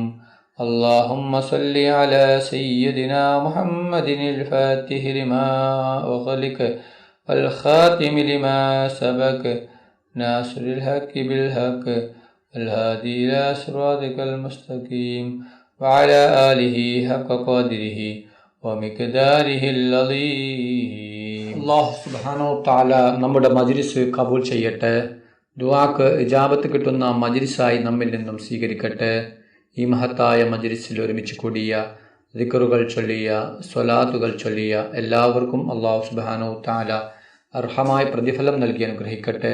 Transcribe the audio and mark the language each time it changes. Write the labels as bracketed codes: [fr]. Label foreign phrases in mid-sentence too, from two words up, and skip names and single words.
[ar] اللهم صل على سيدنا محمد الفاتح لما أغلق والخاتم لما سبق ناصر الحق بالحق والهادي إلى صراطك المستقيم وعلى آله حق قدره ومقداره العظيم. الله سبحانه تعالى [ml] നമ്മുടെ മജ്ലിസ് കബൂൽ ചെയ്യട്ടെ. ദുആക്ക് ഇജാബത്ത് കിട്ടുന്ന മജ്ലിസായി നമ്മിൽ നിന്നും സ്വീകരിക്കട്ടെ. ഈ മഹത്തായ മജ്ലിസിൽ ഒരുമിച്ച് കൂടിയ ദിക്റുകൾ ചൊല്ലിയ സ്വലാത്തുകൾ ചൊല്ലിയ എല്ലാവർക്കും [ar] الله سبحانه تعالى [ml] അർഹമായ പ്രതിഫലം നൽകി അനുഗ്രഹിക്കട്ടെ.